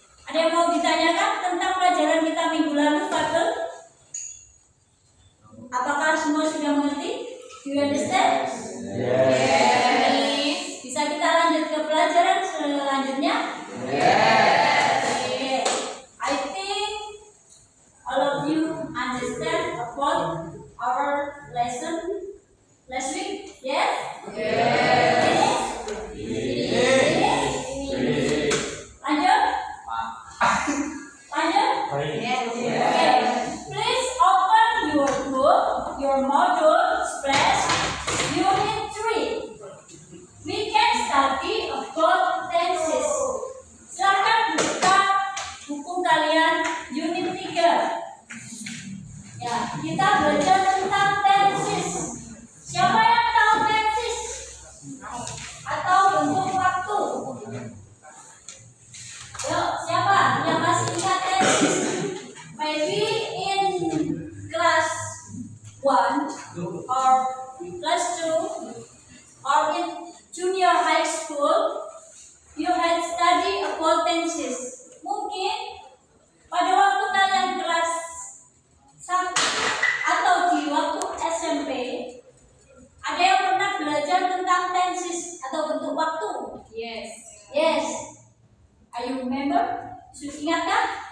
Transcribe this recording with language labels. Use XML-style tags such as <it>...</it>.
<id>Ada yang mau ditanyakan tentang pelajaran kita minggu lalu fiber? Apakah semua sudah mengerti?</id> <en>Do you understand? Yes.</en> <id>Bisa kita lanjut ke pelajaran selanjutnya?</id> <en>Okay. I think all of you understand about our lesson last week? Yes?</en> <id>Lanjut? Lanjut? Okay.</id> <en>Please open your book, your module, splash, unit 3. We can study about tenses.</en> <id>Silakan buka buku kalian unit 3. Ya, kita belajar tentang tenses. Siapa yang tahu tenses? Atau bentuk waktu? Yuk, siapa yang masih ingat tenses?</id> <en>Maybe in class 1 or class 2 or in junior high school, you had study about tenses.</en> <id>Mungkin pada waktu kalian kelas 1 atau di waktu SMP, ada yang pernah belajar tentang tenses atau bentuk waktu?</id> <en>Yes. Yes. Are you remember?</en> <id>Sudah ingat kan?</id>